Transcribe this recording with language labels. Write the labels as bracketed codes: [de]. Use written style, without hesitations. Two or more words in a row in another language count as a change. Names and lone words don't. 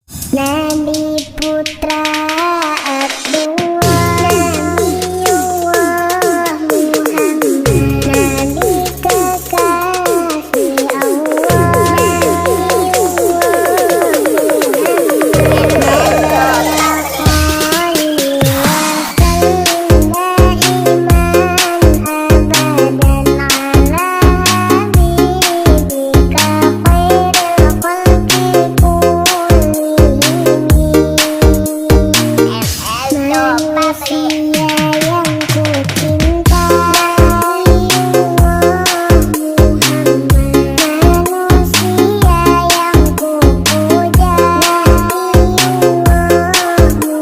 [id] Nabi putra Abdullah, Nabiullah Muhammad, Nabi kekasih Allah, Nabiullah Muhammad. [ar] صل وسلم دائما أبدا على حبيبك خير الخلق [id] manusia yang ku cinta, Muhammad, manusia yang ku puja, Muhammad.